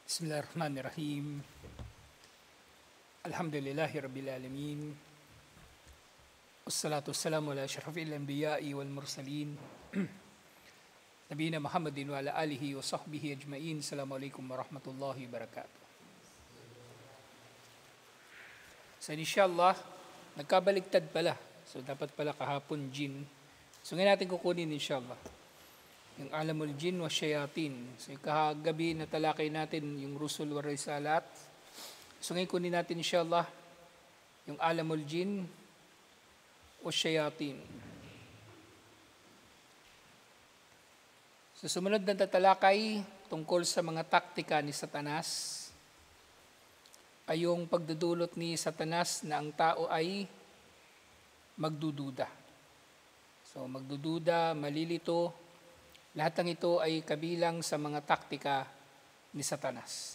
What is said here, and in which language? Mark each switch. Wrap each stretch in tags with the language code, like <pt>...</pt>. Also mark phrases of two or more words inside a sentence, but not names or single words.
<ar>بسم الله الرحمن الرحيم. الحمد لله رب العالمين. والصلاة والسلام على أشرف الأنبياء والمرسلين. نبينا محمد وعلى آله وصحبه أجمعين. السلام عليكم ورحمة الله وبركاته.</ar> <tl>So inshallah, nagkabaligtad pala. So dapat pala kahapon jin. So ngayon natin kukunin inshallah yung</tl> <ar>عالم الجن والشياطين.</ar> <tl>So kahagabi na talakay natin yung</tl> <ar>الرسل والرسالات.</ar> <tl>So ngayon kunin natin inshallah yung</tl> <ar>عالم الجن والشياطين.</ar> <tl>So sumunod na tatalakay tungkol sa mga taktika ni Satanas ay yung pagdudulot ni Satanas na ang tao ay magdududa. So magdududa, malilito, lahat ng ito ay kabilang sa mga taktika ni Satanas.</tl>